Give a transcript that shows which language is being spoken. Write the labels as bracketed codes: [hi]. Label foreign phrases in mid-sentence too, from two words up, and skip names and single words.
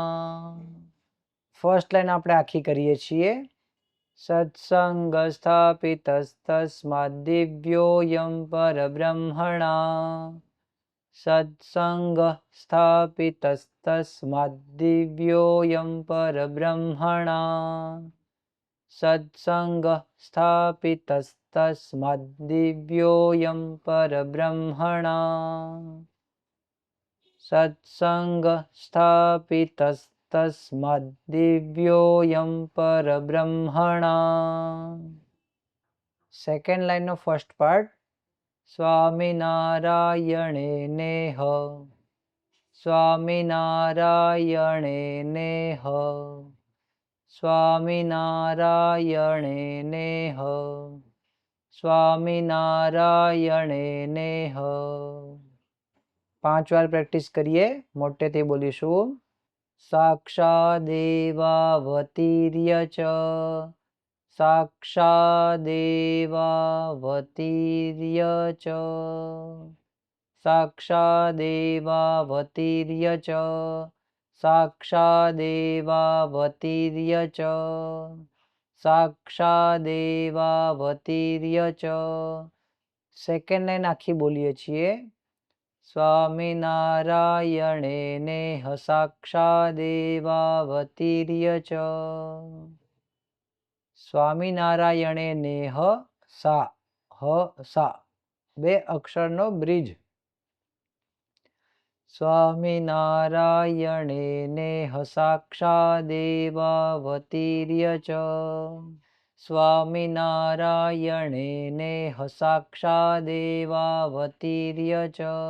[en] first line [gu] આપણે આખી કરીએ છીએ। [sa] सत्संग स्थापितस्तस्माद् दिव्योऽयं परब्रह्मणा, सत्संग स्थापितस्तस्माद् दिव्योऽयं परब्रह्मणा, सत्संग स्थापितस्तस्माद् दिव्योऽयं परब्रह्मणा, सत्संग स्थापितस्तस्माद् दिव्योऽयं परब्रह्मणा। [en] second line नो first part. [sa] स्वामिनारायणे नेह, स्वामिनारायणे नेह, स्वामिनारायणे नेह, स्वामिनारायणे नेह। [gu] 5 વાર પ્રેક્ટિસ કરીએ, મોટેથી બોલીશું। [sa] साक्षादेवावतीर्य च, साक्षादेवावतीर्य च, साक्षादेवावतीर्य च, साक्षादेवावतीर्य च, साक्षादेवावतीर्य च। [en] second line [gu] આખી બોલીએ છીએ। [sa] स्वामिनारायणे नेह साक्षादेवावतीर्य च। સ્વામિનારાયણે નેહ સા હ સા [gu] 2 અક્ષરનો બ્રિજ. [sa] સ્વામિનારાયણે નેહ સાક્ષાદેવાવતીર્ય ચ. સ્વામિનારાયણે નેહ સાક્ષાદેવાવતીર્ય ચ.